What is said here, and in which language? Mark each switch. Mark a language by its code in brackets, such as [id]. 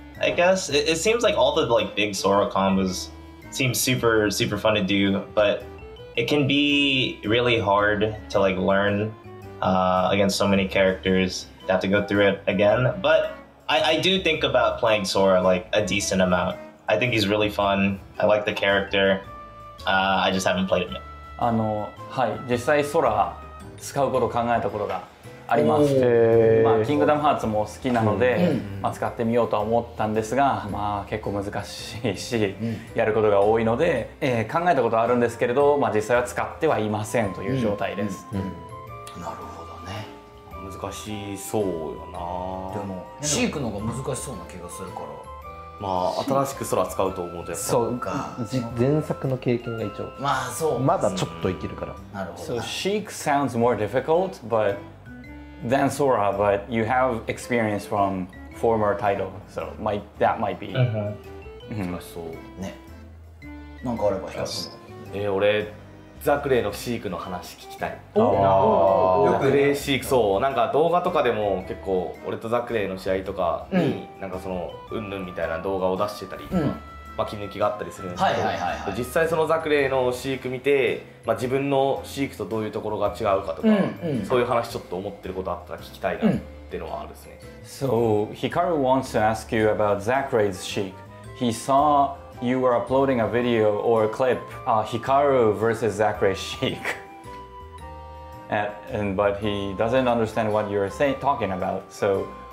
[en] I guess it seems like all the like big Sora combos seem super fun to do, but it can be really hard to like learn against so many characters. You have to go through it again, but I do think about playing Sora like a decent amount. I think he's really fun. I like the character. I just haven't played him yet. [ja] はい、実際空使うことを考えたことがあります。まあキングダムハーツも好きなので、まあ使ってみようとは思ったんですが、まあ結構難しいし、やることが多いので、考えたことはあるんですけれど、まあ実際は使ってはいませんという状態です。なるほどね。難しそうよな。でもシークの方が難しそうな気がするから。まあ新しく空使うと思うとやっぱそうか。前作の経験が一応。まあそう。まだちょっといけるから。なるほど。 [en] So Sheik sounds more difficult, but than Sora, but you have experience from former title, so that might be. [ja] 難しそう。ね。なんかあれば一つ。俺ザクレイのシークの話聞きたい。よザクレイシーク、そうなんか動画とかでも結構俺とザクレイの試合とかになんかそのうんぬんみたいな動画を出してたり、巻き抜きがあったりするんですけど、実際そのザクレイのシーク見て、まあ自分のシークとどういうところが違うかとか、そういう話ちょっと思ってることあったら聞きたいなっていうのはあるですね。 [en] So Hikaru wants to ask you about Zakray's Sheik. He saw you were uploading a video or a clip, Hikaru versus Zakray's Sheik. But he doesn't understand what you're talking about. So